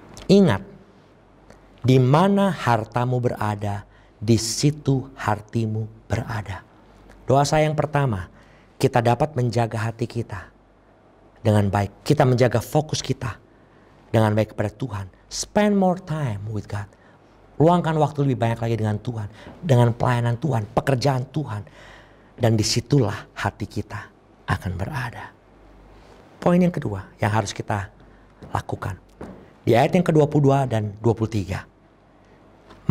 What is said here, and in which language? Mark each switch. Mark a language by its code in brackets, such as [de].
[id] Ingat, di mana hartamu berada, di situ hatimu berada. Doa saya yang pertama, kita dapat menjaga hati kita dengan baik. Kita menjaga fokus kita dengan baik kepada Tuhan. [en] Spend more time with God. [id] Luangkan waktu lebih banyak lagi dengan Tuhan, dengan pelayanan Tuhan, pekerjaan Tuhan. Dan disitulah hati kita akan berada. Poin yang kedua yang harus kita lakukan. Di ayat yang ke-22 dan 23.